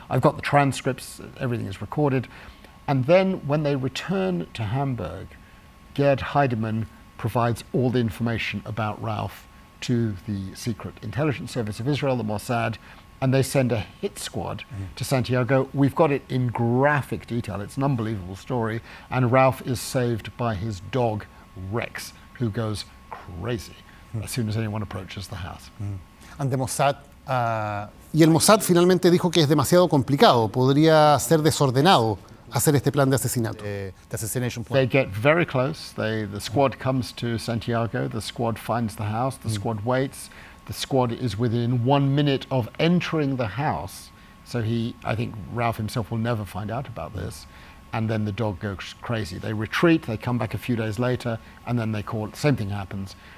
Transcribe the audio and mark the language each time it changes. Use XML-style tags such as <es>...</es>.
<en>I've got the transcripts. Everything is recorded. And then when they return to Hamburg, Gerd Heidemann provides all the information about Rauff to the Secret Intelligence Service of Israel, the Mossad, and they send a hit squad to Santiago. We've got it in graphic detail. It's an unbelievable story. And Rauff is saved by his dog, Rex, who goes crazy as soon as anyone approaches the house. And the Mossad,</en> <es>y el Mossad finalmente dijo que es demasiado complicado, podría ser desordenado hacer este plan de asesinato.</es> <en>The assassination plan. They get very close. The squad comes to Santiago. The squad finds the house. The squad waits. The squad is within 1 minute of entering the house. So I think Rauff himself will never find out about this. And then the dog goes crazy. They retreat. They come back a few days later, and then they call. Same thing happens.</en>